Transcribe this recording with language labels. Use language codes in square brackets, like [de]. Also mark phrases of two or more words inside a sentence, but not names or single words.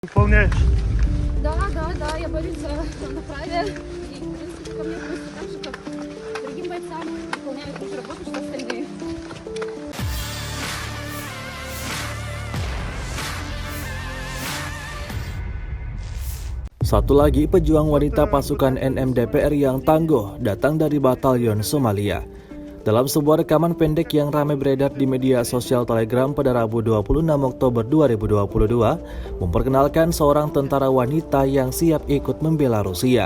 [ru] Выполняешь? Да, я борюсь на праве. И, в принципе, ко мне относятся так же, как к другим бойцам. Выполняю ту же работу, что остальные. [id] Satu lagi pejuang wanita pasukan NMDPR yang tangguh datang dari Batalion Somalia. Dalam sebuah rekaman pendek yang ramai beredar di media sosial Telegram pada Rabu 26 Oktober 2022, memperkenalkan seorang tentara wanita yang siap ikut membela Rusia.